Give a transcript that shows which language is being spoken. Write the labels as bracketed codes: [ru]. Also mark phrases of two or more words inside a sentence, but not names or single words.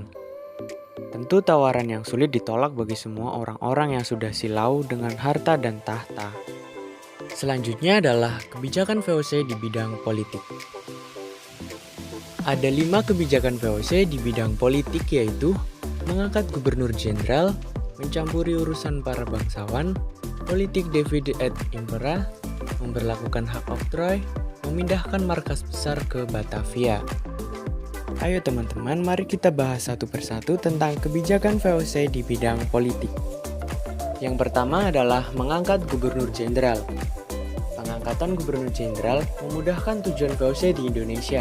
[id] Tentu tawaran yang sulit ditolak bagi semua orang-orang yang sudah silau dengan harta dan tahta. Selanjutnya adalah kebijakan VOC di bidang politik. Ada 5 kebijakan VOC di bidang politik, yaitu mengangkat gubernur jenderal, mencampuri urusan para bangsawan, politik [la] divide et impera, [id] memberlakukan hak oktroy, memindahkan markas besar ke Batavia. Ayo teman-teman, mari kita bahas satu persatu tentang kebijakan VOC di bidang politik. Yang pertama adalah mengangkat gubernur jenderal. Pengangkatan gubernur jenderal memudahkan tujuan VOC di Indonesia.